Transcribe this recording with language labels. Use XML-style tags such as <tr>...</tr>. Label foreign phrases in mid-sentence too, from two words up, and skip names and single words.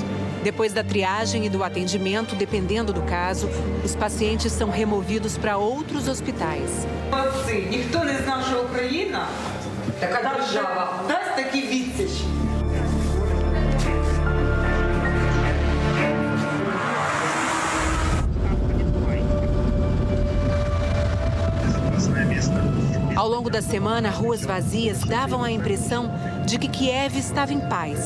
<pt>Depois da triagem e do atendimento, dependendo do caso, os pacientes são removidos para outros hospitais.</pt> <uk>Ніхто не знав, що Україна така держава дасть такі відсіч.</uk> <pt>Ao longo da semana, ruas vazias davam a impressão de que Kiev estava em paz.</pt>